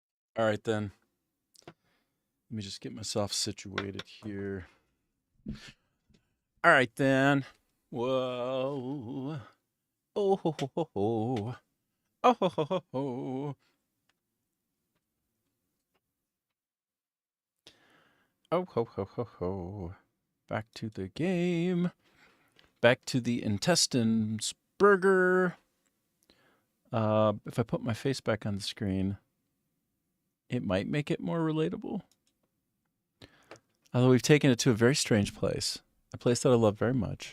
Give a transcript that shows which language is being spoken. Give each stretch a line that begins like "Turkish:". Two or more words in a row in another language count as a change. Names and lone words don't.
English: All right, then. Let me just get myself situated here. All right, then. Whoa. Oh, ho, ho, ho, ho. Oh, ho, ho, ho, ho. Oh, ho, ho, ho, ho. Back to the game. Back to the intestines burger. If I put my face back on the screen, it might make it more relatable. Although we've taken it to a very strange place, a place that I love very much.